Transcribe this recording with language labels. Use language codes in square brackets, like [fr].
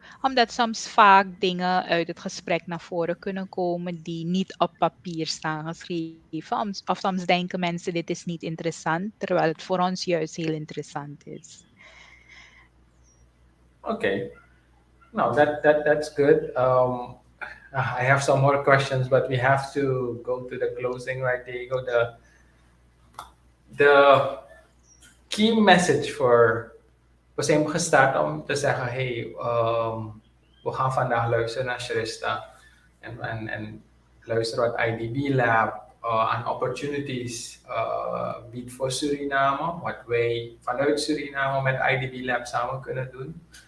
[nl] Omdat soms vaak dingen uit het gesprek naar voren kunnen komen die niet op papier staan geschreven. Of soms denken mensen dit is niet interessant, terwijl het voor ons juist heel interessant is. [en] Okay. No, that's good. I have some more questions, but we have to go to the closing, right, Diego? The key message for... [nl] We zijn gestart om te zeggen, hey, we gaan vandaag luisteren naar Shreshta en luisteren wat IDB Lab aan opportunities biedt voor Suriname, wat wij vanuit Suriname met IDB Lab samen kunnen doen.